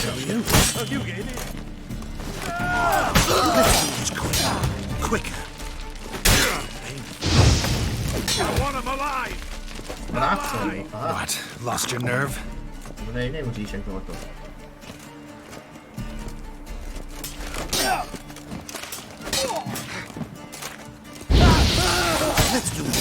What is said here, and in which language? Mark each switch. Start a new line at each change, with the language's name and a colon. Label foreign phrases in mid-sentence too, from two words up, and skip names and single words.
English: Quicker. I want him alive. What? Lost your nerve?
Czech: Neumříš jak tohoto.
English: Let's do this.